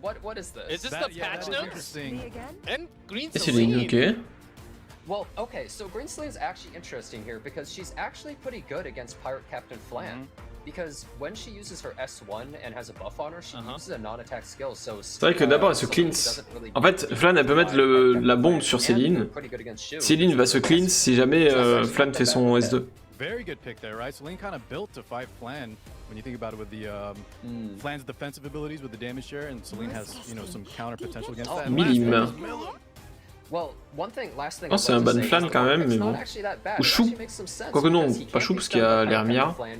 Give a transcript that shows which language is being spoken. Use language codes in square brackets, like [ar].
[en] What is this? Is this the patch notes? And Green Celine, ok. Well, okay, so Green Celine's actually interesting here because she's actually pretty good against Pirate Captain Flan. Because when she uses her S1 and has a buff on her, she uses a non-attack skill, so... [fr] C'est vrai que d'abord elle se cleanse. En fait, Flan elle peut mettre la bombe sur Céline. Céline va se cleanse si jamais Flan fait son S2. [en] Very good pick there, right? Celine kind of built to fight Flan when you think about it with the Flan's defensive abilities with the damage share, and Celine has, some counter potential against that. Millime. Well, one thing, last thing. [fr] Oh, c'est un ban Flan quand même, mais bon. Ou Chou. Quoique non, pas Chou parce qu'il y a Lermia.